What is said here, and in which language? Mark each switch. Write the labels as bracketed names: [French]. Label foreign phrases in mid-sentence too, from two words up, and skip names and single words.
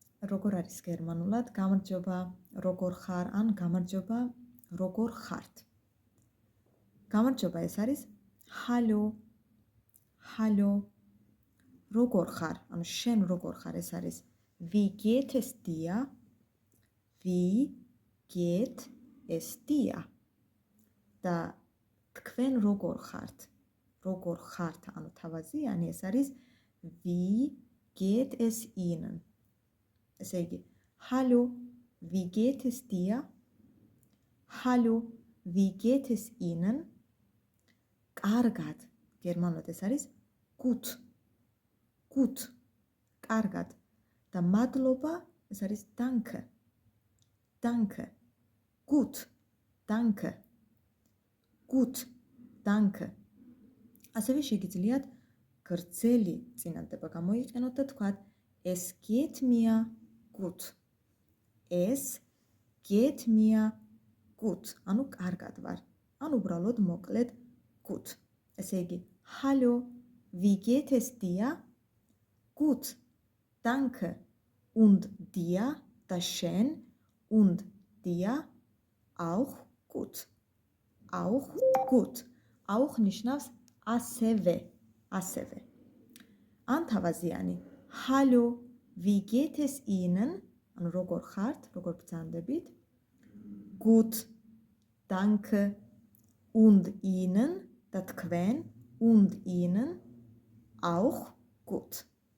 [Georgian] როგორ არის გერმანულად? გამარჯობა, როგორ ხარ ან გამარჯობა, როგორ ხართ? გამარჯობა ეს არის ჰალო. ჰალო. როგორ ხარ? ანუ შენ როგორ ხარ? ეს არის [German] wie geht es dir? Wie geht es dir? [Georgian] და თქვენ როგორ ხართ? როგორ ხართ? ანუ თავაზიანი ეს არის [German] wie geht es Ihnen? [Georgian] ესე იგი, [German] hallo, wie geht es dir? Hallo, wie geht es Ihnen? [Georgian] კარგად. გერმანულად ეს არის gut. [German] Gut. [Georgian] კარგად. და მადლობა ეს არის danke. [German] Danke. Gut. Danke. Gut. Danke. [Georgian] ასევე შეგიძლიათ გრძელი წინადადება გამოიყენოთ და თქვათ [German] es geht mir gut. Es geht mir gut. [Georgian] ანუ კარგად ვარ. ან უბრალოდ მოკლედ gut. ესე იგი, [German] hallo, wie geht es dir? Gut. Danke. Und dir? [Georgian] და შენ? [German] Und dir? Auch gut. Auch gut. Auch [Georgian] ნიშნავს ასევე. ასევე. ან თავაზიანი [German] hallo, wie geht es Ihnen? [Georgian] ანუ როგორ ხართ, როგორ ბრძანდებით? [German] Gut, danke, und Ihnen [Georgian] და თქვენ, [German] und Ihnen auch gut.